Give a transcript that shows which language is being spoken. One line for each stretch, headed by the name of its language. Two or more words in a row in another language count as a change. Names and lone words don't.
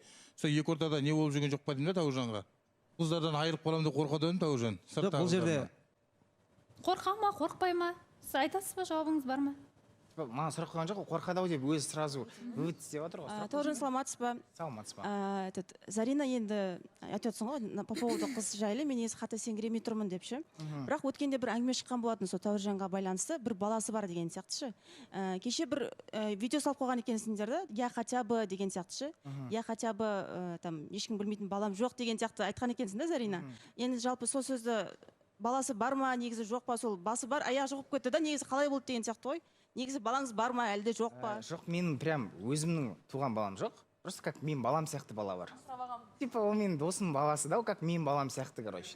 Kazakh: Сол екі ортада не болып жүрген жоқ па деймін да Тауыржанға. Қыздардан айырылып қаламын деп қорқады едім Тауыржан. Бұл жерде Қорқа ма, қорықпай ма? Сіз айтасыз ба, жауабыңыз бар ма? маған сұрақ қойған жоқ, қорқады ау деп өзі сразу істеп жатыр ғой. Тоже саламатсыз ба? Саламатсыз ба? Зарина енді айтып отырсың ғой
Russian: по поводу
Kazakh: қыз жайлы, мен есі қате сенгіремей тұрмын деп ше. Бірақ өткенде бір әңгіме шыққан болатын сол Тәуіржанға байланысты, бір баласы бар деген сияқты ше. Кеше бір видео салып қойған екенсіңдер да,
Russian: я хотя бы
Kazakh: деген сияқты ше.
Russian: Я хотя бы
Kazakh: там ешкім білмейтін балам жоқ деген сияқты айтқан екенсің да, Зарина. Енді жалпы сол сөзді баласы бар ма, негізі жоқ па, сол басы бар, аяқ жоқ болып кетті да, негізі қалай болды деген сияқты ғой. Негізі балаңыз бар ма, әлде жоқ па? Жоқ, менің прям өзімнің туған балам жоқ.
Russian: Просто как
Kazakh: мен балам сияқты бала бар. Типа ол менің досымның баласы да, как мен балам сияқты, короче.